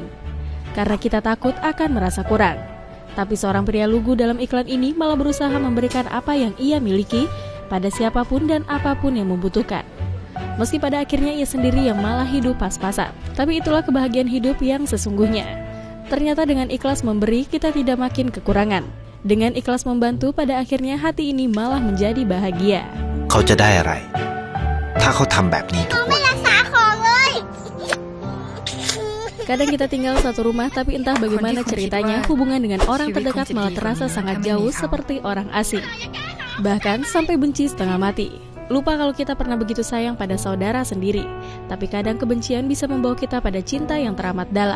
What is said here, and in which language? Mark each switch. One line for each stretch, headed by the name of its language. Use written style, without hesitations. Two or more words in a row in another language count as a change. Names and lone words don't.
Indonesian: Karena kita takut akan merasa kurang. Tapi seorang pria lugu dalam iklan ini malah berusaha memberikan apa yang ia miliki pada siapapun dan apapun yang membutuhkan. Meski pada akhirnya ia sendiri yang malah hidup pas-pasan. Tapi itulah kebahagiaan hidup yang sesungguhnya. Ternyata dengan ikhlas memberi, kita tidak makin kekurangan. Dengan ikhlas membantu, pada akhirnya hati ini malah menjadi bahagia.
Thai: Kau จะได้อะไรถ้าเขาทำแบบนี้ทุกวัน
Indonesian: Kadang kita tinggal satu rumah, tapi entah bagaimana ceritanya, hubungan dengan orang terdekat malah terasa sangat jauh seperti orang asing. Bahkan sampai benci setengah mati. Lupa kalau kita pernah begitu sayang pada saudara sendiri. Tapi kadang kebencian bisa membawa kita pada cinta yang teramat dalam.